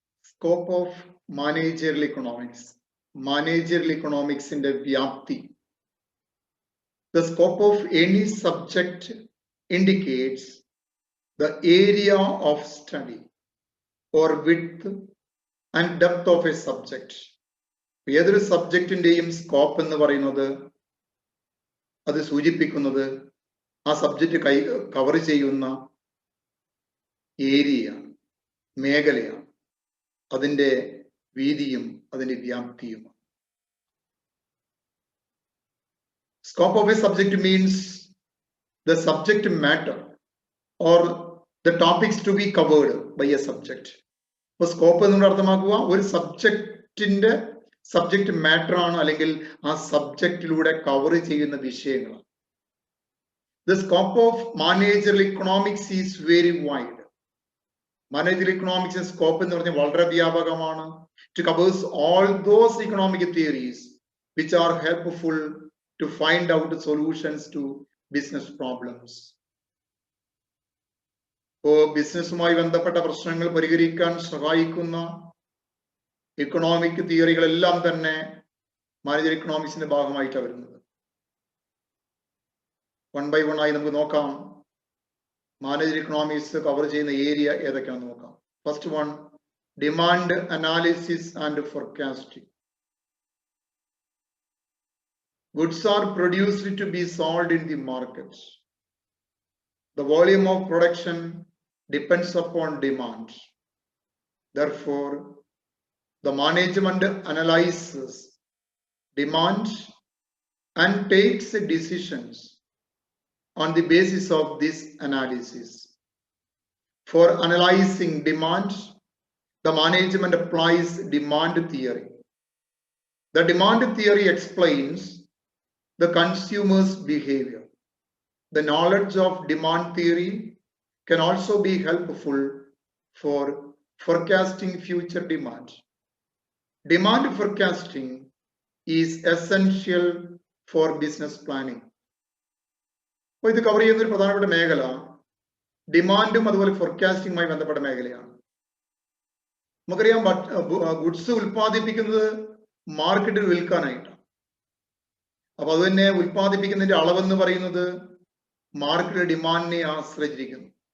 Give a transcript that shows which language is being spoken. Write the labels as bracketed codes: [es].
[en] Scope of managerial economics. Managerial economics in the Vyapti. The scope of any subject indicates the area of study or width and depth of a subject. [ml] ഏതൊരു സബ്ജക്റ്റിന്റെയും scope എന്ന് പറയുന്നത് അത് സൂചിപ്പിക്കുന്നത് ആ subject cover ചെയ്യുന്ന area മേഖലയാണ്, അതിൻ്റെ വീതിയും അതിൻ്റെ വ്യാപ്തിയുമാണ്. [en] Scope of a subject means the subject matter or the topics to be covered by a subject. [ml] അപ്പോൾ സ്കോപ്പ് എന്നുകൊണ്ട് അർത്ഥമാക്കുക ഒരു സബ്ജക്റ്റിന്റെ സബ്ജക്റ്റ് മാറ്റർ ആണ്, അല്ലെങ്കിൽ ആ സബ്ജക്റ്റിലൂടെ കവർ ചെയ്യുന്ന വിഷയങ്ങളാണ്. [en] The scope of managerial economics is very wide. [ml] Managerial economics scope എന്ന് പറഞ്ഞാൽ വളരെ വ്യാപകമാണ്. [en] It covers all those economic theories which are helpful to find out the solutions to business problems. [ml] ഇപ്പോൾ ബിസിനസ്സുമായി ബന്ധപ്പെട്ട പ്രശ്നങ്ങൾ പരിഹരിക്കാൻ സഹായിക്കുന്ന ഇക്കണോമിക് തിയറികളെല്ലാം തന്നെ മാനേജറിയൽ ഇക്കണോമിക്സിന്റെ ഭാഗമായിട്ടാണ് വരുന്നത്. വൺ ബൈ വൺ ആയി നമുക്ക് നോക്കാം. മാനേജറിയൽ ഇക്കണോമിക്സ് കവർ ചെയ്യുന്ന ഏരിയ ഏതൊക്കെയാണെന്ന് നോക്കാം. [en] First one, demand analysis and forecasting. Goods are produced to be sold in the market. The volume of production depends upon demand. Therefore, the management analyzes demand and takes decisions on the basis of this analysis. For analyzing demand, the management applies demand theory. The demand theory explains the consumer's behavior. The knowledge of demand theory can also be helpful for forecasting future demand. Demand forecasting is essential for business planning. [ml] അപ്പോൾ ഇത് cover ചെയ്യുന്ന ഒരു പ്രധാനപ്പെട്ട മേഖല ഡിമാൻഡും അതുപോലെ ഫോർകാസ്റ്റിംഗുമായി ബന്ധപ്പെട്ട മേഖലയാണ്. നമുക്കറിയാം, ഗുഡ്സ് ഉൽപ്പാദിപ്പിക്കുന്നത് മാർക്കറ്റിൽ വിൽക്കാനായിട്ടാണ്. അപ്പൊ അത് തന്നെ ഉൽപ്പാദിപ്പിക്കുന്നതിന്റെ അളവെന്ന് പറയുന്നത് മാർക്കറ്റ് ഡിമാൻഡിനെ ആശ്രയിച്ചിരിക്കുന്നു.